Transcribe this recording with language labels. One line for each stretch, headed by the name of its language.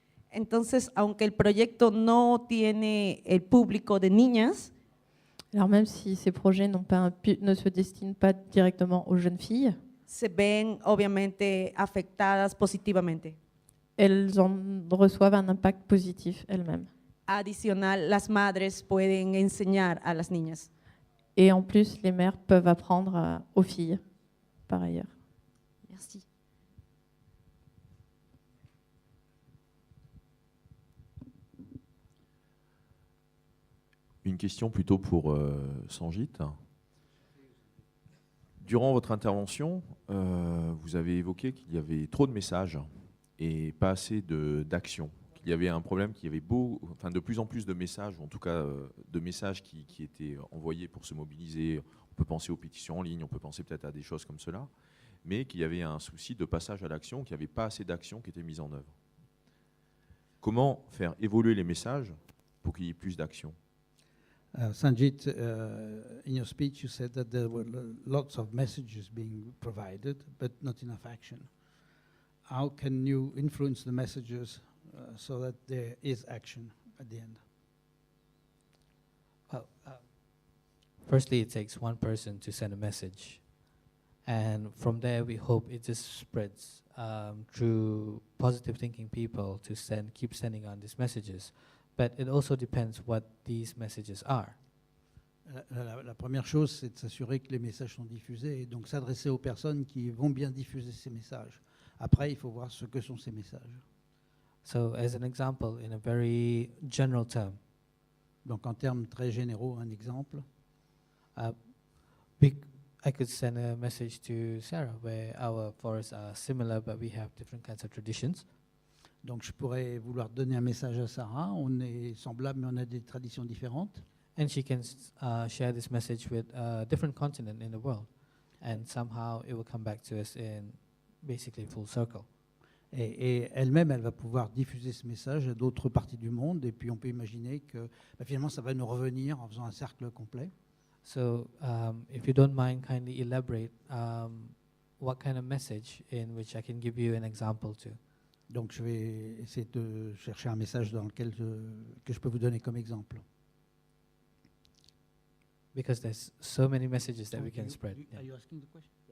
Spanish: Entonces, aunque el proyecto no tiene el público de niñas,
French: alors même si ces projets ne se destinent pas directement aux jeunes filles,
Spanish: se ven obviamente afectadas positivamente.
French: Elles en reçoivent un impact positif elles-mêmes.
Spanish: Adicional, las madres pueden enseñar a las niñas.
French: Et en plus, les mères peuvent apprendre aux filles, par ailleurs. Merci. Une question plutôt pour Sanjit. Durant votre intervention, vous avez évoqué qu'il y avait trop de messages et pas assez d'action, il y avait un problème qu'il y avait de plus en plus de messages, ou en tout cas de messages qui étaient envoyés pour se mobiliser. On peut penser aux pétitions en ligne, on peut penser peut-être à des choses comme cela, mais qu'il y avait un souci de passage à l'action, qu'il n'y avait pas assez d'actions qui étaient mises en œuvre. Comment faire évoluer les messages pour qu'il y ait plus d'actions?
English: Sanjit, in your speech you said that there were lots of messages being provided, but not enough action. How can you influence the messages so that there is action at the end? Well, firstly, it takes one person to send a message. And from there, we hope it just spreads through positive thinking people to keep sending on these messages. But it also depends what these messages are.
French: La première chose, c'est de s'assurer que les messages sont diffusés et donc s'adresser aux personnes qui vont bien diffuser ces messages. Après, il faut voir ce que sont ces messages.
English: So, as an example, in a very general term,
French: Donc, en termes très généraux, un exemple.
English: I could send a message to Sarah where our forests are similar, but we have different kinds of traditions.
French: Donc, je pourrais vouloir donner un message à Sarah. On est semblables, mais on a des traditions différentes.
English: And she can share this message with a different continent in the world. And somehow it will come back to us in basically full circle.
French: Et elle-même, elle va pouvoir diffuser ce message à d'autres parties du monde. Et puis, on peut imaginer que finalement, ça va nous revenir en faisant un cercle complet.
English: So, if you don't mind, kindly elaborate what kind of message in which I can give you an example to.
French: Donc, je vais essayer de chercher un message dans lequel que je peux vous donner comme exemple.
English: Because there's so many messages that we can spread. Are you asking the question?